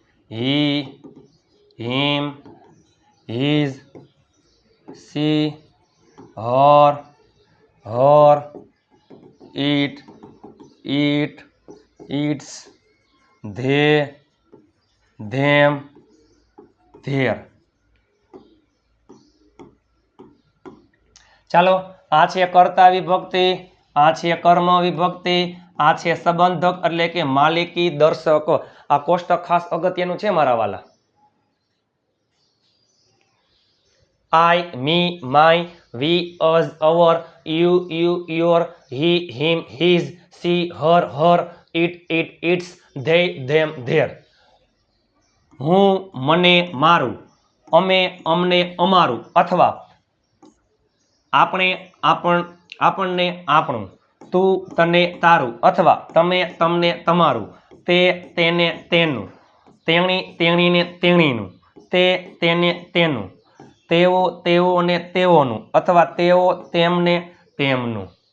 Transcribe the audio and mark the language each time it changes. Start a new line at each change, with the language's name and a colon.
English: he, him, his, she, her, it, its, they, them, their.
Gujarati: ચાલો આ છે કર્તા વિભક્તિ, આ છે કર્મ વિભક્તિ, આ છે સંબંધક એટલે કે માલિકી દર્શક. આ કોષ્ટક ખાસ અગત્યનું છે મારા વાલા.
English: I, me, my, we, us, our, you, your, he, him, his, she, her, it, its, they, them, their.
Gujarati: હું, મને, મારું, અમે, અમને, અમારું અથવા આપણે, આપણને, આપણું, તું, તને, તારું અથવા તમે, તમને, તમારું, તે, તેને, તેનું, તેણી, તેણીને, તેણીનું, તે, તેને, તેનું, તેઓ, તેઓને, તેઓનું અથવા તેઓ, તેમને, તેમનું.